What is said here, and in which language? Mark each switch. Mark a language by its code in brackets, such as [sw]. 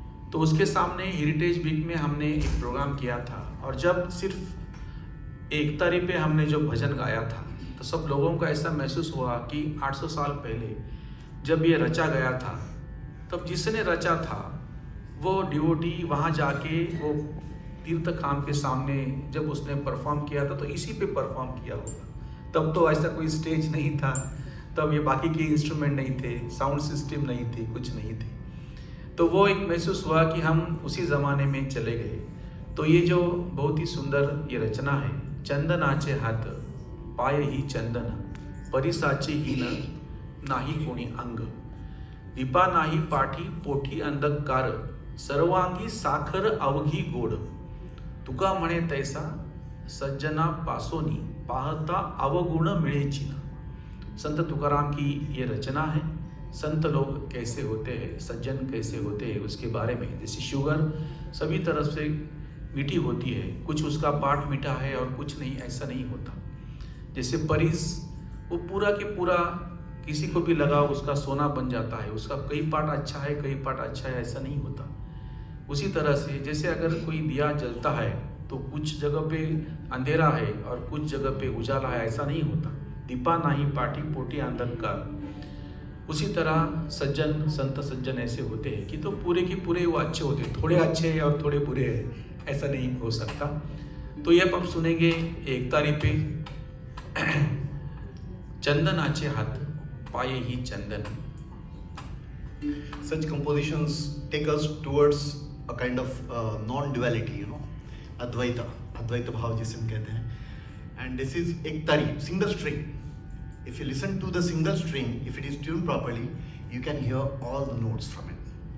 [hi] तो उसके सामने हेरिटेज वीक में हमने एक प्रोग्राम किया था, और जब सिर्फ एकतारी पे हमने जो भजन गाया था तो सब लोगों को ऐसा महसूस हुआ कि 800 साल पहले जब ये रचा गया था, तब जिसने रचा था वो डिवोटी वहाँ जाके वो तीर्थ खाम के सामने जब उसने परफॉर्म किया था तो इसी पे परफॉर्म किया होगा। तब तो ऐसा कोई स्टेज नहीं था, तब ये बाकी के इंस्ट्रूमेंट नहीं थे, साउंड सिस्टम नहीं थे, कुछ नहीं थे। तो वो एक महसूस हुआ कि हम उसी ज़माने में चले गए। तो ये जो बहुत ही सुंदर ये रचना है, [mr] चंदनाचे हात पाय ही चंदन, परिसाचे हीन नाही कोणी अंग, दीपा नाही पाठी पोठी अंधकार, सर्वांगी साखर अवघी गोड, तुका म्हणे तैसा सज्जना पासोनी, पाहता अवगुण मिळेची ना। [hi] संत तुकाराम की ये रचना है। संत लोग कैसे होते हैं, सज्जन कैसे होते हैं, उसके बारे में। जैसे शुगर सभी तरफ से मीठी होती है, कुछ उसका पार्ट मीठा है और कुछ नहीं, ऐसा नहीं होता। जैसे परिस, वो पूरा के पूरा किसी को भी लगाओ उसका सोना बन जाता है, उसका कई पार्ट अच्छा है, कई पार्ट अच्छा है, ऐसा नहीं होता। उसी तरह से जैसे अगर कोई दिया जलता है तो कुछ जगह पे अंधेरा है और कुछ जगह पे उजाला है, ऐसा नहीं होता। [mr] दीपा नाही पाठी पोटी अंधकार, [hi] उसी तरह सज्जन, संत सज्जन ऐसे होते हैं कि तो पूरे के पूरे वो अच्छे होते हैं, थोड़े अच्छे हैं और थोड़े बुरे हैं, ऐसा नहीं हो सकता। तो ये अब हम सुनेंगे एकतारी पे [mr] चंदनाचे हात पाये ही चंदन। [en] Such compositions take us towards a kind of non-duality, Advaita bhav [hi] जिसे हम कहते हैं. [en] And this is ektari, single string. If you listen to the single string, if it is tuned properly, you can hear all the notes from it.